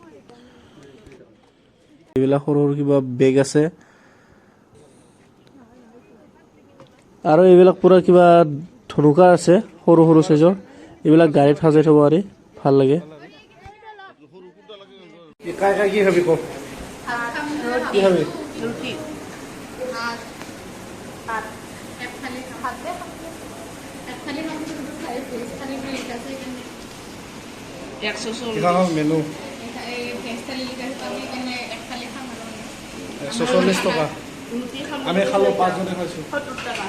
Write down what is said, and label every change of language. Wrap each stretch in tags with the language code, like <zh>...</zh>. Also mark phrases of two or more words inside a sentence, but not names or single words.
<as>এইবিলাক সৰু সৰু কিবা বেগ আছে আৰু এইবিলাক পুৰা কিবা ধনুকা আছে সৰু সৰু সাইজৰ এইবিলাক গাড়ীত সাজাই থব পাৰি ভাল লাগে</as> <bn>কাই কাই কি খাবি কো কি খাবি রুটি ভাত এক থালি ভাত দে এক থালি মাংস দুটো খাই ফিশ থালি বিল আছে এখানে 140 কিমান মেনু এই ফিশ থালি লিখা আছে আমি এখানে এক থালি খাম আর 140 টকা রুটি খাম আমি খালো 5 জনে খাইছো 70 টাকা</bn>